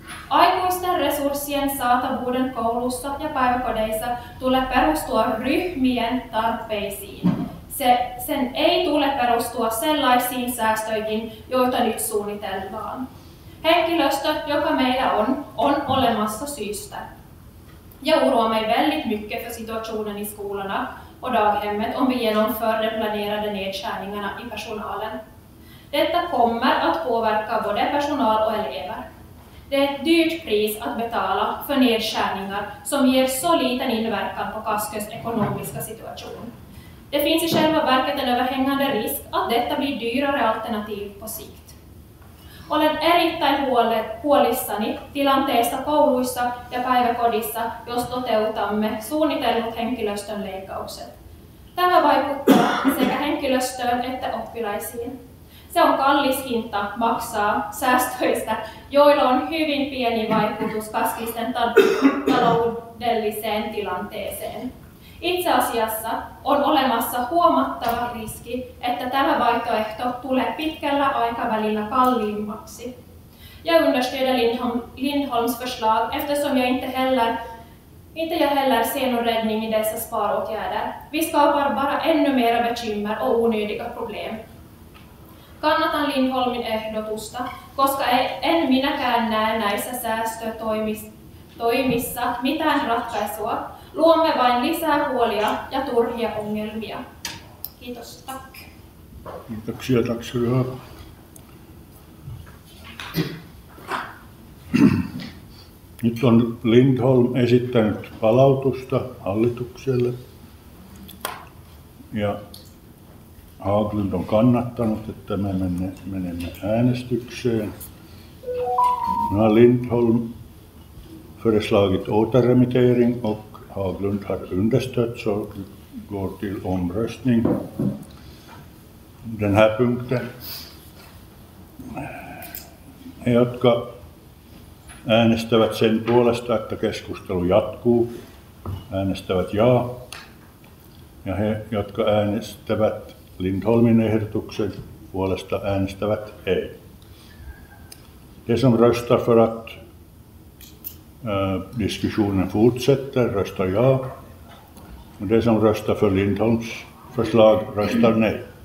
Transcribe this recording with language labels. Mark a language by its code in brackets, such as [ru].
[fi] Aikuisten resurssien saatavuuden koulussa ja päiväkodeissa tulee perustua ryhmien tarpeisiin. Sen ei tule perustua sellaisiin säästöihin, joita nyt suunnitellaan. Henkilöstö, joka meillä on olemassa syystä. [sv] Jag oroar mig väldigt mycket för situationen i skolorna och daghemmet om vi genomför de planerade nedskärningarna i personalen. Detta kommer att påverka både personal och elever. Det är ett dyrt pris att betala för nedskärningar som ger så liten inverkan på Kaskös ekonomiska situation. Det finns i själva verket en överhängande risk att detta blir dyrare alternativ på sikt. [fi] Olen erittäin huolissani tilanteesta kouluissa ja päiväkodissa, jos toteutamme suunnitellut henkilöstön leikkaukset. Tämä vaikuttaa sekä henkilöstöön että oppilaisiin. Se on kallis hinta maksaa säästöistä, joilla on hyvin pieni vaikutus kaskisten taloudelliseen tilanteeseen. Itse asiassa on olemassa huomattava riski, että tämä vaihtoehto tulee pitkällä aikavälillä kalliimmaksi. [sv] Jag understöder Lindholms förslag eftersom jag inte heller Inte jag heller ser någon räddning i dessa sparåtgärder. Vi skapar bara ännu mera bekymmer och onödiga problem. [fi] Kannatan Lindholmin ehdotusta, koska en minäkään näe näissä säästötoimissa mitään ratkaisua. Luomme vain lisää huolia ja turhia ongelmia. Kiitos, tack. Kiitoksia, [sv] tack ska du ha. [fi] Nyt on Lindholm esittänyt palautusta hallitukselle ja Haglund on kannattanut, että me menemme äänestykseen. [sv] Nu har Lindholm föreslagit återremittering och Haglund har understött, så går till omröstning. Den här punkten. [fi] He, jotka äänestävät sen puolesta, että keskustelu jatkuu, äänestävät jaa. Ja he, jotka äänestävät Lindholmin ehdotuksen puolesta, äänestävät ei. [sv] De som röstar för att diskussionen fortsätter röstar ja. Och de som röstar för Lindholms förslag röstar nej.